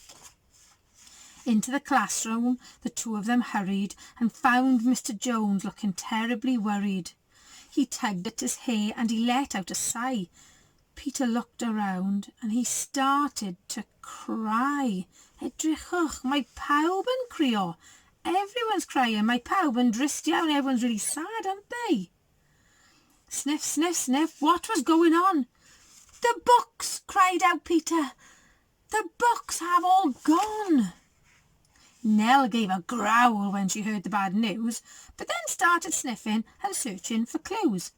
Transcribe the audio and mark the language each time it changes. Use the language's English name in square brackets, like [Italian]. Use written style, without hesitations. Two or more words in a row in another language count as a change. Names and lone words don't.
[English] Into the classroom the two of them hurried, and found Mr. Jones looking terribly worried. He tugged at his hair, and he let out a sigh. Peter looked around, and he started to cry. [Welsh] Edrychwch, mae pawb yn crio. [English] Everyone's crying. [Welsh] Mae pawb yn drist iawn. [English] Everyone's really sad, aren't they? Sniff, sniff, sniff. What was going on? The books, cried out Peter. The books have all gone. Nell gave a growl when she heard the bad news, but then started sniffing and searching for clues.